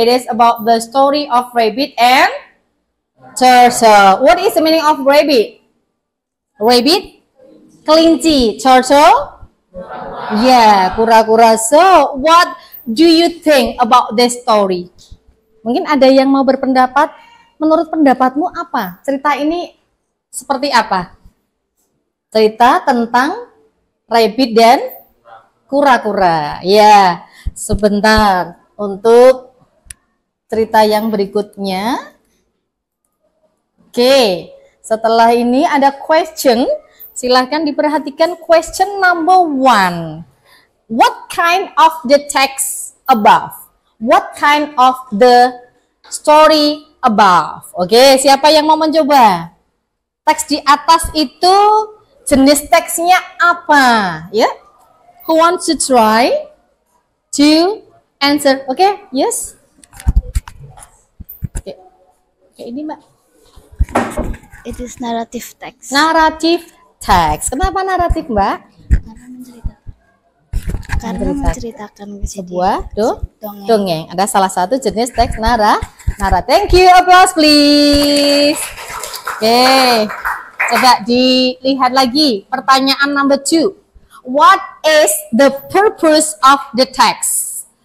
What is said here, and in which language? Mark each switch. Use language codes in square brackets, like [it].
[en] It is about the story of rabbit and turtle. What is the meaning of rabbit? Rabbit, kelinci, turtle, yeah, kura-kura. So, what do you think about this story? [id] Mungkin ada yang mau berpendapat. Menurut pendapatmu apa? Cerita ini seperti apa? Cerita tentang rabbit dan kura-kura. Ya, sebentar untuk cerita yang berikutnya. Oke, setelah ini ada question. Silahkan diperhatikan question number 1. [en] What kind of the text above? What kind of the story above? [id] Oke, siapa yang mau mencoba? Teks di atas itu jenis teksnya apa? Ya? [en] Who wants to try to answer? Okay, yes. Okay. Okay, [id] ini Mbak. [en] It is narrative text. [id] Narrative text. Kenapa naratif, Mbak? Karena menceritakan Sebuah dongeng. dongeng. Ada salah satu jenis teks nara. [en] Thank you, applause please. Oke. [id] Coba dilihat lagi pertanyaan number 2. [en] What is the purpose of the text?